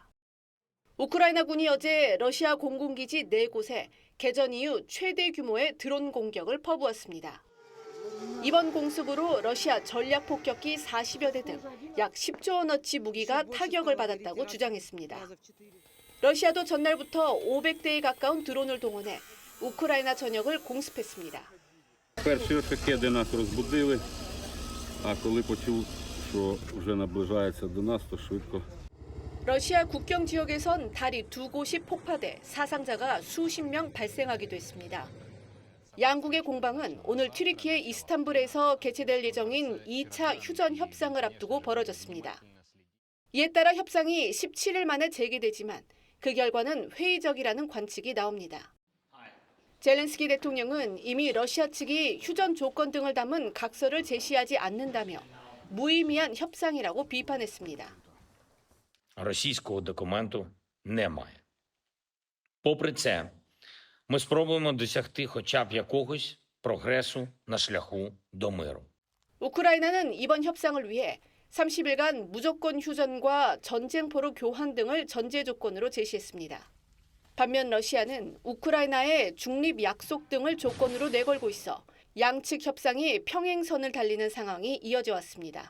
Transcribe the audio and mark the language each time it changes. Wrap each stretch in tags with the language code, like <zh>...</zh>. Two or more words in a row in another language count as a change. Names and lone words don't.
<ko>우크라이나군이 어제 러시아 공군기지 4곳에 개전 이후 최대 규모의 드론 공격을 퍼부었습니다. 이번 공습으로 러시아 전략폭격기 40여 대 등 약 10조 원어치 무기가 타격을 받았다고 주장했습니다. 러시아도 전날부터 500대에 가까운 드론을 동원해 우크라이나 전역을 공습했습니다.</ko> <uk>Перші шахеди нас розбудили, а коли почув, що вже наближається до нас, то швидко.</uk> <ko>러시아 국경 지역에선 다리 2곳이 폭파돼 사상자가 수십 명 발생하기도 했습니다. 양국의 공방은 오늘 튀르키예 이스탄불에서 개최될 예정인 2차 휴전 협상을 앞두고 벌어졌습니다. 이에 따라 협상이 17일 만에 재개되지만 그 결과는 회의적이라는 관측이 나옵니다. 젤렌스키 대통령은 이미 러시아 측이 휴전 조건 등을 담은 각서를 제시하지 않는다며 무의미한 협상이라고 비판했습니다.</ko> <uk>Російського документу немає. Попри це, ми спробуємо досягти хоча б якогось прогресу на шляху до миру.</uk> <ko>우크라이나는 이번 협상을 위해 30일간 무조건 휴전과 전쟁포로 교환 등을 전제 조건으로 제시했습니다. 반면 러시아는 우크라이나의 중립 약속 등을 조건으로 내걸고 있어 양측 협상이 평행선을 달리는 상황이 이어져 왔습니다.</ko>